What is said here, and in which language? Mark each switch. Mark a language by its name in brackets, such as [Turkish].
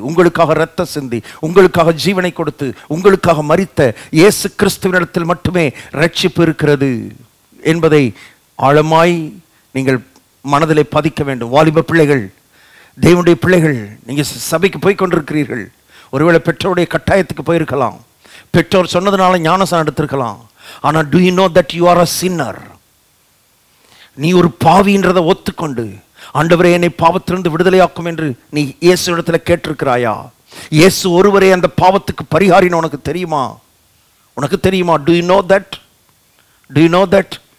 [Tamil] உங்களுக்காக இரத்தம் சிந்தி, உங்களுக்காக ஜீவனை கொடுத்து, உங்களுக்காக மரித்த இயேசு கிறிஸ்துவின் இடத்தில் மட்டுமே ரட்சிப்பு இருக்கிறது என்பதை ஆழமாய் நீங்கள் மனதிலே பதிக்க வேண்டும். வாலிப பிள்ளைகள், தேவனுடைய பிள்ளைகள், நீங்க சபைக்கு போய் கொண்டிருக்கிறீர்கள். ஒருவேளை பெற்றோருடைய கட்டாயத்துக்கு போயிருக்கலாம், பெற்றோர் சொன்னதுனால ஞானஸ்நானம் எடுத்திருக்கலாம். ஆனா [English] do you know that you are a sinner? [Tamil] நீ ஒரு பாவின்றதை ஒத்துக்கொண்டு, ஆண்டவரே என்னை பாவத்திலிருந்து விடுதலையாக்கும் என்று நீ இயேசு இடத்துல கேட்டிருக்கிறாயா? இயேசு ஒருவரே அந்த பாவத்துக்கு பரிகாரின்னு உனக்கு தெரியுமா? உனக்கு தெரியுமா? [English] do you know that? [Tamil] do you know that?